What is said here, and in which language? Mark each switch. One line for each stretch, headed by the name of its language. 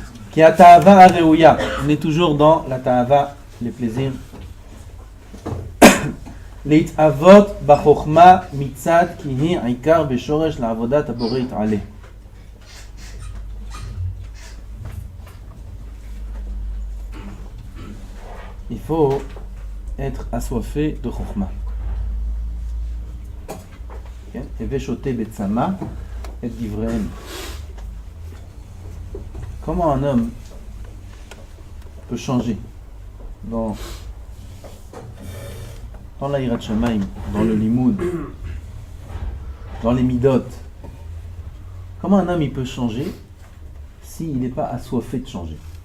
Hebrew: כי התאווה הראויה,
French: on est toujours dans la תאווה, les plaisirs.
Hebrew: להתאבות בחוכמה מצד כי היא עיקר בשורש לעבודת הבורא יתעלה.
French: Il faut être assoiffé de חוכמה.
Hebrew: הווה שותה בצמא את דבריהם.
French: Comment un homme peut changer dans la Hirat Shamaim, dans le Limoud, dans les Midot? Comment un homme il peut changer s'il n'est pas assoiffé de changer?